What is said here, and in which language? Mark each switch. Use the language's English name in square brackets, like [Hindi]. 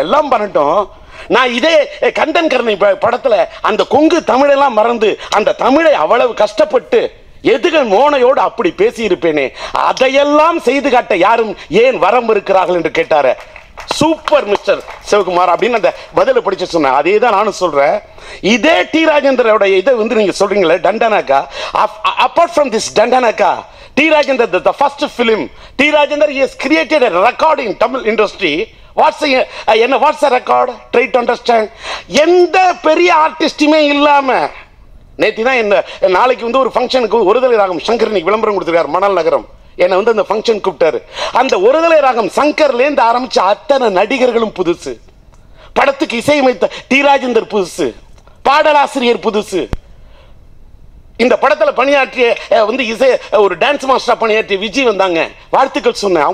[Tamil] எல்லாம் பண்ணட்டும், நான் இதே கந்தன் கருணை படத்தில் அந்த கொங்கு தமிழெல்லாம் மறந்து அந்த தமிழை அவ்வளவு கஷ்டப்பட்டு எதுகள் மோனையோடு அப்படி பேசியிருப்பேனே, அதையெல்லாம் செய்து காட்ட யாரும் ஏன் வரம் இருக்கிறார்கள் என்று கேட்டாரு. சூப்பர் மிஸ்டர் சிவகுமார் அப்படின்னு அந்த பதிலை படிச்சு சொன்னேன். அதே தான் நானும் சொல்றேன். இதே டி ராஜேந்திரோட இதை வந்து நீங்க சொல்றீங்களே டண்டனக்கா, [English] apart from this [Tamil] டண்டனக்கா, T. [English] Rajendra, the first film, T. Rajendra, he has created a record in Tamil industry. What's a record? Try to understand. [Tamil] எந்த பெரிய ஆர்டிஸ்டுமே இல்லாம நேற்று தான் என்ன நாளைக்கு வந்து ஒரு ஃபங்க்ஷனுக்கு ஒருதலை ராகம் சங்கர் இன்னைக்கு விளம்பரம் கொடுத்துருக்காரு மணல் நகரம். என்னை வந்து அந்த ஃபங்க்ஷன் கூப்பிட்டாரு. அந்த ஒருதலை ராகம் சங்கர்லேருந்து ஆரம்பிச்ச அத்தனை நடிகர்களும் புதுசு, படத்துக்கு இசையமைத்த டி ராஜேந்தர் புதுசு, பாடலாசிரியர் புதுசு, இந்த படத்தில் பணியாற்றிய வந்து இசை ஒரு டான்ஸ் மாஸ்டர் பணியாற்றிய விஜய் வந்தாங்க, வாழ்த்துக்கள் சொன்னேன்.